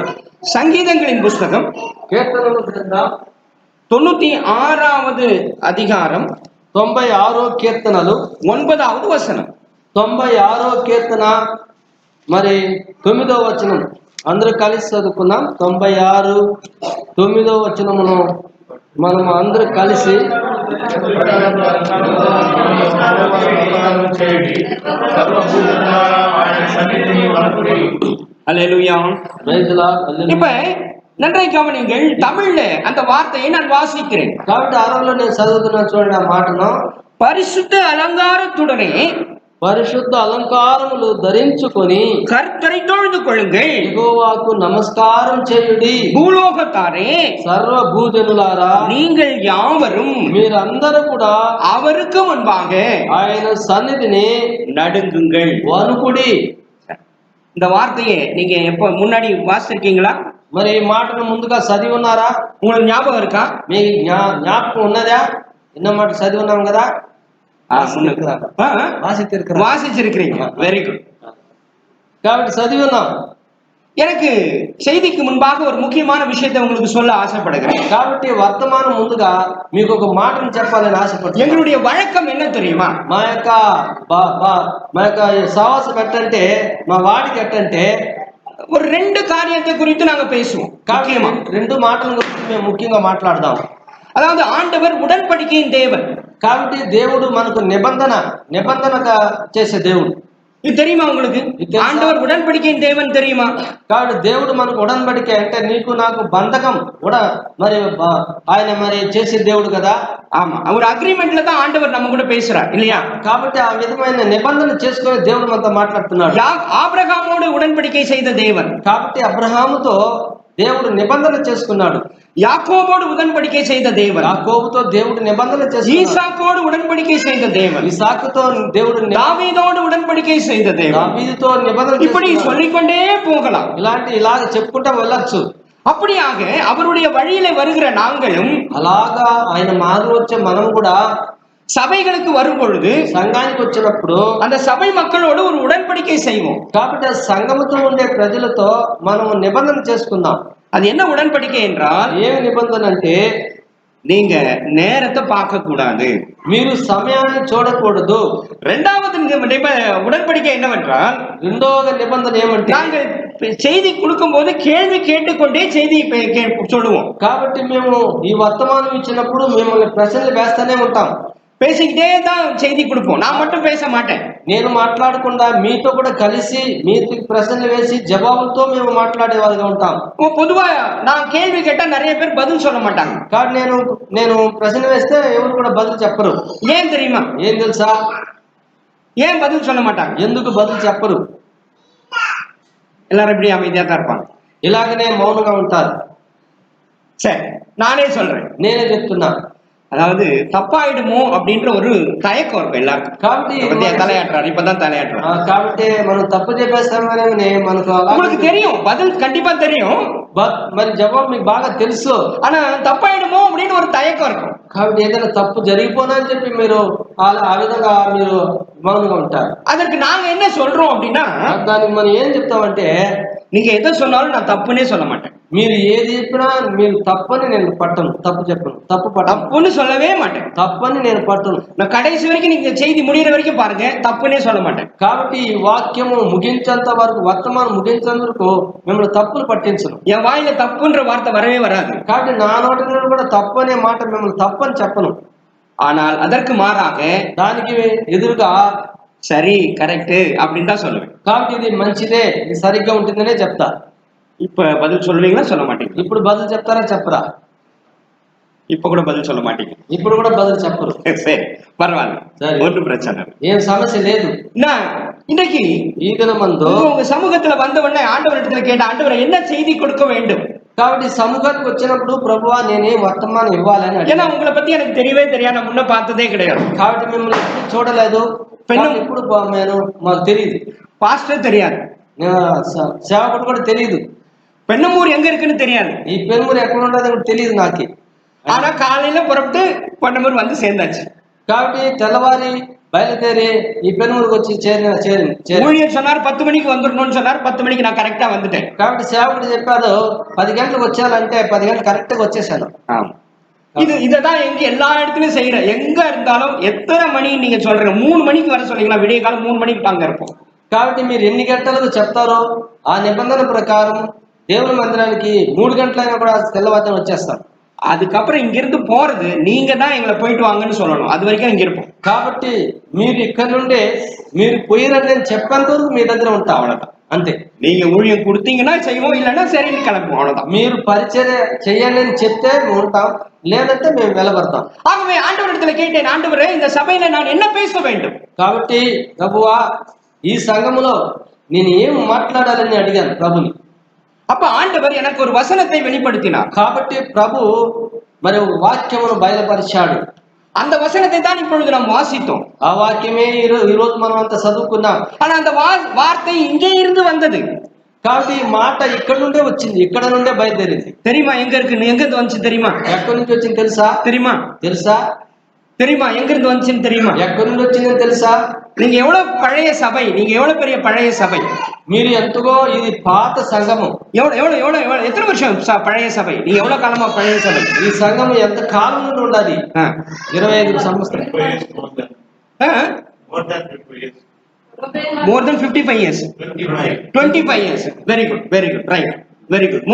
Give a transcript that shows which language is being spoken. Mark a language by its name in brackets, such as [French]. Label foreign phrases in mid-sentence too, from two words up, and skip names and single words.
[Telugu] సంగీதங்களின் పుస్తకం కీర్తనల గ్రంథం [Tamil] 96வது அதிகாரம் [Telugu] 96 కీర్తనలు 9வது వచనం 96 కీర్తన మరి 9వ వచనం అందరూ కలిసి చదువుకున్నాం 96 9వ వచనమును మనం అందరూ కలిసి [Tamil] அல்லேலூயா இப்ப நன்றாய் கவனிங்கள் தமிழ்ல அந்த வார்த்தையை நான் வாசிக்கிறேன் [Telugu] కాబట్టి అరవలో నేను చదువుతున్నాను చూడండి ఆ మాటను [Tamil] பரிசுத்த அலங்காரத்துடனே [Telugu] పరిశుద్ధ అలంకారములు ధరించుకొని [Tamil] கர்த்தரை தொழுது கொள்ளுங்கள் [Telugu] యెహోవాకు నమస్కారం చేయుడి [Tamil] பூலோகத்தாரே [Telugu] సర్వ భూజనులారా [Tamil] நீங்கள் யாவரும் [Telugu] మీరందరూ కూడా [Tamil] அவருக்கு முன்பாக [Telugu] ఆయన సన్నిధిని [Tamil] நடுங்குங்கள் [Telugu] వణుకుడి [Tamil] இந்த வார்த்தையை நீங்க எப்ப முன்னாடி வாசிச்சிருக்கீங்களா [Telugu] మరి ఈ మాటను ముందుగా చదివి ఉన్నారా [Tamil] உங்களுக்கு ஞாபகம் இருக்கா [Telugu] మీ జ్ఞాపకం ఉన్నదా ఎన్నో మాట చదివి ఉన్నాం కదా [Tamil] வாசிச்சிருக்கிறீங்க [English] very good [Telugu] కాబట్టి చదివి ఉన్నాం [Tamil] எனக்கு செய்திக்கு முன்பாக ஒரு முக்கியமான விஷயத்தை உங்களுக்கு சொல்ல ஆசைப்படுகிறேன் [Telugu] కాబట్టి వర్తమానం ముందుగా మీకు ఒక మాటను చెప్పాలని ఆశపడుతున్నాను [Tamil] எங்களுடைய வழக்கம் என்ன தெரியுமா [Telugu] మా యొక్క సవాసం ఎట్టంటే మా వాడికి ఎట్టంటే [Tamil] ஒரு ரெண்டு காரியத்தை குறித்து நாங்க பேசுவோம் [Telugu] ముఖ్యమా రెండు మాటల గురించి మేము ముఖ్యంగా మాట్లాడదాం [Tamil] அதாவது ஆண்டவர் உடன்படிக்கையின் தேவன் [Telugu] కాబట్టి దేవుడు మనకు నిబంధనగా చేసే దేవుడు [Tamil] இது தெரியுமா உங்களுக்கு ஆண்டவர் உடன்படிக்கையின் தேவன் தெரியுமா [Telugu] కాబట్టి దేవుడు మనకు ఉడன்பడిక అంటే నీకు నాకు బంధకం మరి ఆయన మరి చేసే దేవుడు కదా [Tamil] ஆமா ஒரு அக்ரிமெண்ட்ல தான் ஆண்டவர் நம்ம கூட பேசுறார் இல்லையா [Telugu] కాబట్టి ఆ విధమైన నిబంధన చేసుకునే దేవుడు మనతో మాట్లాడుతున్నాడు [Tamil] ஆபிரகாமோடு உடன்படிக்கை செய்த தேவன் [Telugu] కాబట్టి అబ్రహాముతో దేవుడు నిబంధన చేసుకున్నాడు [Tamil] யாக்கோபோடு உடன்படிக்கை செய்த தேவன் [Telugu] யாக்கோபுతో దేవుడు నిబంధన చేసుకున్నాడు [Tamil] ஈசாக்கோடு உடன்படிக்கை செய்த தேவன் [Telugu] இசாக்குతో దేవుడు [Tamil] தாவீதோடு உடன்படிக்கை செய்த தேவன் [Telugu] தாவீதுతో నిబంధన [Tamil] இப்படி சொல்லிக்கொண்டே போகலாம் [Telugu] ఇలాగ చెప్పుకుంటూ వెళ్ళొచ్చు [Tamil] அப்படியாக அவருடைய வழியிலே வருகிற நாங்களும் [Telugu] అలాగా ఆయన మారు వచ్చే మనం కూడా [Tamil] சபைகளுக்கு வரும் பொழுது [Telugu] సంఘానికి వచ్చినప్పుడు [Tamil] அந்த சபை மக்களோடு ஒரு உடன்படிக்கை செய்வோம் [Telugu] కాబట్టి ఆ సంఘముతో ఉండే ప్రజలతో మనం నిబంధన చేసుకుందాం [Tamil] அது என்ன உடன்படிக்கை என்றால் [Telugu] ఏమి నిబంధన అంటే [Tamil] நீங்க நேரத்தை பார்க்க கூடாது [Telugu] మీరు సమయాన్ని చూడకూడదు [Tamil] இரண்டாவது உடன்படிக்கை என்னவென்றால் [Telugu] రెండవ నిబంధన ఏమంటే [Tamil] நாங்கள் செய்தி கொடுக்கும் போது கேள்வி கேட்டுக்கொண்டே செய்தி சொல்லுவோம் [Telugu] కాబట్టి మేము ఈ వర్తమానం ఇచ్చినప్పుడు మిమ్మల్ని ప్రశ్నలు వేస్తూనే ఉంటాం [Tamil] பேசிக்கிட்டே தான் செய்தி கொடுப்போம் நான் மட்டும் பேச மாட்டேன் [Telugu] నేను మాట్లాడకుండా మీతో కూడా కలిసి మీకు ప్రశ్నలు వేసి జవాబులతో మేము మాట్లాడేవారుగా ఉంటాం [Tamil] பொதுவா நான் கேள்வி கேட்டா நிறைய பேர் பதில் சொல்ல மாட்டாங்க [Telugu] కానీ నేను ప్రశ్న వేస్తే ఎవరు కూడా బదులు చెప్పరు [Tamil] ஏன் தெரியுமா [Telugu] ఏం తెలుసా [Tamil] ஏன் பதில் சொல்ல மாட்டாங்க [Telugu] ఎందుకు బదులు చెప్పరు [Tamil] எல்லாரும் இப்படி அமைதியா தான் இருப்பாங்க [Telugu] ఇలాగనే మౌనంగా ఉంటారు [Tamil] சரி நானே சொல்றேன் [Telugu] నేనే చెప్తున్నా [Tamil] அதாவது தப்பாயிடுமோ அப்படின்ற ஒரு தயக்கம் இருக்கும் எல்லாருக்கும் [Telugu] కాబట్టి [Tamil] தலையாட்டுறாரு இப்பதான் தலையாட்டுறாரு [Telugu] కాబట్టి మనం తప్పు చెప్పేస్తామని మనకు [Tamil] உங்களுக்கு தெரியும் பதில் கண்டிப்பா தெரியும் [Telugu] మరి జవాబు మీకు బాగా తెలుసు [Tamil] ஆனா தப்பாயிடுமோ அப்படின்னு ஒரு தயக்கம் இருக்கும் [Telugu] కాబట్టి ఏదైనా తప్పు జరిగిపోనా అని చెప్పి మీరు ఆ విధంగా మీరు మౌనంగా ఉంటారు. [Tamil] அதற்கு நாங்க என்ன சொல்றோம் அப்படின்னா, [Telugu] దానికి మనం ఏం చెప్తామంటే, [Tamil] நீங்க எதை சொன்னாலும் நான் தப்புன்னே சொல்ல மாட்டேன். [Telugu] మీరు ఏది చెప్పినా మీరు తప్పని నేను పట్టను, తప్పు చెప్పను, తప్పు పట్టను, [Tamil] தப்புன்னு சொல்லவே மாட்டேன். [Telugu] తప్పని నేను పట్టను. [Tamil] நான் கடைசி வரைக்கும் நீங்க செய்தி முடியிற வரைக்கும் பாருங்க, தப்புன்னே சொல்ல மாட்டேன். [Telugu] కాబట్టి ఈ వాక్యము ముగించేంత వరకు, వర్తమానం ముగించేంత వరకు మిమ్మల్ని తప్పులు పట్టించను. [Tamil] என் வாயில தப்புன்ற வார்த்தை வரவே வராது. [Telugu] కాబట్టి నా నోటి నుండి కూడా తప్పు అనే మాట మిమ్మల్ని తప్పని చెప్పను. [Tamil] ஆனால் அதற்கு மாறாக [Telugu] దానికి ఎదురుగా [Tamil] சரி கரெக்ட் அப்படின்னு தான் சொல்லுவேன். [Telugu] కాబట్టి ఇది మంచిదే, ఇది సరిగ్గా ఉంటుందనే చెప్తా. [Tamil] இப்ப பதில் சொல்லுவீங்களா சொல்ல மாட்டீங்க? [Telugu] ఇప్పుడు బదులు చెప్తారా చెప్పరా? [Tamil] இப்ப கூட பதில் சொல்ல மாட்டீங்க. [Telugu] ఇప్పుడు కూడా బదులు చెప్పరు. [Tamil] சரி பரவாயில்ல, சரி. ஒன்றும் பிரச்சனை இல்லை. [Telugu] ఏం సమస్య లేదు. [Tamil] நான் இன்னைக்கு [Telugu] ఈ దినమందు [Tamil] உங்க சமூகத்துல வந்த உடனே ஆண்டவரிடத்துல கேட்ட, ஆண்டவரை என்ன செய்தி கொடுக்க வேண்டும்? [Telugu] కాబట్టి సముఖానికి వచ్చినప్పుడు ప్రభువా నేనే వర్తమానం ఇవ్వాలని అడిగాను. [Tamil] ஏன்னா உங்களை பத்தி எனக்கு தெரியவே தெரியாது, நான் முன்ன பார்த்ததே கிடையாது. [Telugu] కాబట్టి మిమ్మల్ని ఎప్పుడు చూడలేదు, ఎప్పుడు మాకు తెలియదు, [Tamil] பாஸ்டர் தெரியாது, [Telugu] సేవకుడు కూడా తెలియదు, [Tamil] பெண்ணமூர் எங்க இருக்குன்னு தெரியாது, [Telugu] ఈ పెనుమూరు ఎక్కడ ఉండదో కూడా తెలియదు నాకు. [Tamil] ஆனா காலையில புறப்பட்டு பெண்ணமூர் வந்து சேர்ந்தாச்சு. [Telugu] కాబట్టి తెల్లవారి బయలుదేరి ఈ పెనుమూరుకు వచ్చి చేరి [Tamil] ஊழியர் சொன்னார் 10 மணிக்கு வந்துடணும்னு சொன்னார். 10 மணிக்கு நான் கரெக்டா வந்துட்டேன். [Telugu] కాబట్టి సేవకుడు చెప్పాడు 10 గంటలకు వచ్చేయాలంటే 10 గంటలు కరెక్ట్ గా వచ్చేసాను. [Tamil] இததான் எங்க எல்லா இடத்துலயும் செய்யற. எங்க இருந்தாலும் எத்தனை மணி நீங்க சொல்றீங்க, 3 மணிக்கு வர சொல்றீங்களா, விடிய காலம் 3 மணிக்கு அங்க இருப்போம். [Telugu] కాబట్టి మీరు ఎన్ని గంటలకు చెప్తారో ఆ నిబంధన ప్రకారం దేవుని మందిరానికి 3 గంటలైనా కూడా తెల్లవారుజామున వచ్చేస్తాం. [Tamil] அதுக்கப்புறம் இங்க இருந்து போறது நீங்க தான் எங்களை போயிட்டு வாங்கன்னு சொல்லணும். அது வரைக்கும் இங்க இருப்போம். [Telugu] కాబట్టి మీరు ఇక్కడ నుండే మీరు పోయిరండి అని చెప్పేంత వరకు మీ దగ్గర ఉంటాం, అவ்வளவுதான், అంతే. [Tamil] நீங்க ஊழியம் கொடுத்தீங்கன்னா செய்வோம், இல்லைன்னா சரின்னு கிளம்புவோம், அவ்வளவுதான். [Telugu] మీరు పరిచర్య చేయండి అని చెప్తే మేము ఉంటాం, లేదంటే మేము వెలబడతాం. [Tamil] ஆகவே ஆண்டவரிடத்துல கேட்டேன், ஆண்டவரே இந்த சபையில நான் என்ன பேச வேண்டும்? [Telugu] కాబట్టి ప్రభువా ఈ సంఘములో నేను ఏం మాట్లాడాలని అడిగాను ప్రభుని. [Tamil] அப்ப ஆண்டவர் எனக்கு ஒரு வசனத்தை வெளிப்படுத்தினார். [Telugu] కాబట్టి ప్రభు మరి వాక్యమును బయలుపరిచాడు. [Tamil] அந்த వசனத்தை தான் இப்பொழுது நாம் வாசித்தோம். [Telugu] ఆ వాక్యమే ఈరోజు మనం అంతా చదువుకున్నాం. [Tamil] ஆனா அந்த வார்த்தை இங்கே இருந்து வந்தது. [Telugu] కాబట్టి ఈ మాట ఇక్కడ నుండే వచ్చింది, ఇక్కడ నుండే బయలుదేరింది. [Tamil] தெரியுமா எங்க இருக்கு, எங்க இருந்து வந்துச்சு தெரியுமா? [Telugu] ఎక్కడి నుంచి వచ్చింది తెలుసా? [Tamil] தெரியுமா தெரியுமா எங்க இருந்து வந்துச்சுன்னு தெரியுமா? [Telugu] ఎక్కడి నుండి వచ్చిందని తెలుసా? [Tamil] நீங்க எவ்வளவு பழைய சபை, நீங்க எவ்வளவு பெரிய பழைய சபை, [Telugu] మీరు ఎంతగో ఇది పాత సంఘము. [Tamil] எவ்வளவு எத்தனை வருஷம் பழைய சபை, நீங்க எவ்வளவு காலமா பழைய சபை? [Telugu] ఈ సంఘము ఎంత కాలం నుండి ఉండాలి? 25 సంవత్సరాలు. [English] More than 55 years. 25 years. Very good, right, very good.